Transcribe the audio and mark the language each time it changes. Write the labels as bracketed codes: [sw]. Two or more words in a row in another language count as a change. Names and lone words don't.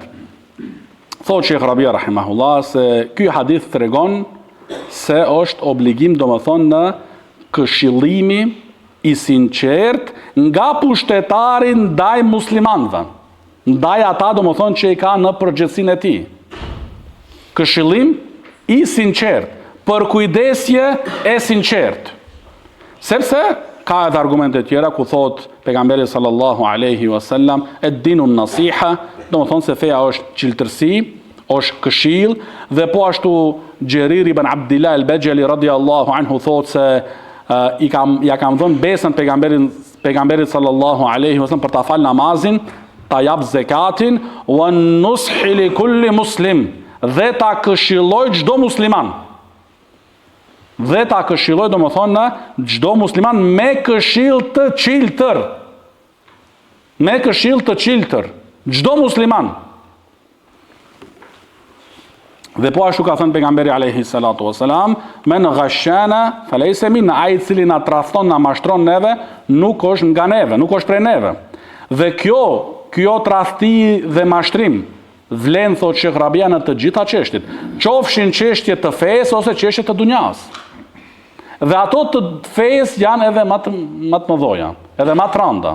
[sq] Thot Sheikh Rabia rahimahullah se ky hadith tregon se është obligim domethënë në këshillimi i sinqert nga pushtetari ndaj muslimanëve, ndaj ata domethënë që i ka në përgjegjësinë e tij. Këshillim i sinqert, për kujdesje e sinqert. Sepse ka edhe argumente tjera ku thot pejgamberi [ar] صلى الله عليه وسلم الدين النصيحة, [sq] domethënë se feja është qiltërsi, është këshill, dhe po ashtu Xherir ibn Abdillah al-Bajali [ar] رضي الله عنه [sq] thot se ja kam dhënë besën pejgamberit [ar] صلى الله عليه وسلم [sq] për ta fal namazin, ta jap zakatin, [ar] والنصح لكل مسلم, [sq] dhe ta këshilloj çdo musliman. Dhe ta këshilloj domethënë në çdo musliman me këshill të qiltër. Çdo musliman. Dhe po ashtu ka thënë pejgamberi [ar] عليه الصلاة والسلام: من غشنا فليس منا, [sq] ai i cili na tradhton, na mashtron neve, nuk është nga neve, nuk është prej neve. Dhe kjo tradhti dhe mashtrim vlen, thot Sheikh Rabia, në të gjitha çështjet, qofshin çështje të fesë ose çështje të dunjas. Dhe ato të fesë janë edhe më të mëdha, edhe më të rënda.